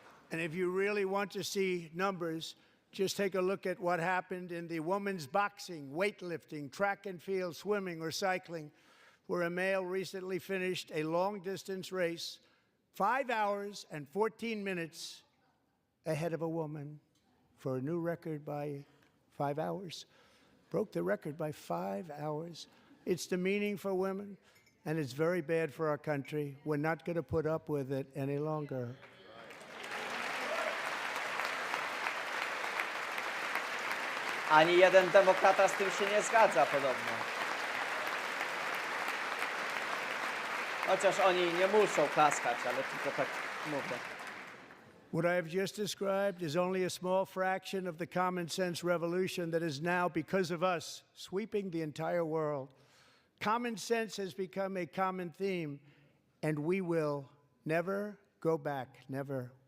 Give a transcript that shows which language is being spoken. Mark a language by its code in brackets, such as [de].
[en] And if you really want to see numbers, just take a look at what happened in the women's boxing, weightlifting, track and field, swimming, or cycling, where a male recently finished a long-distance race 5 hours and 14 minutes ahead of a woman for a new record by 5 hours. Broke the record by 5 hours. It's demeaning for women, and it's very bad for our country. We're not going to put up with it any longer. [pl] Ani jeden demokrata z tym się nie zgadza podobno. Chociaż oni nie muszą klaskać, ale tylko tak mówię. [en] What I have just described is only a small fraction of the common sense revolution that is now, because of us, sweeping the entire world. Common sense has become a common theme, and we will never go back. Never.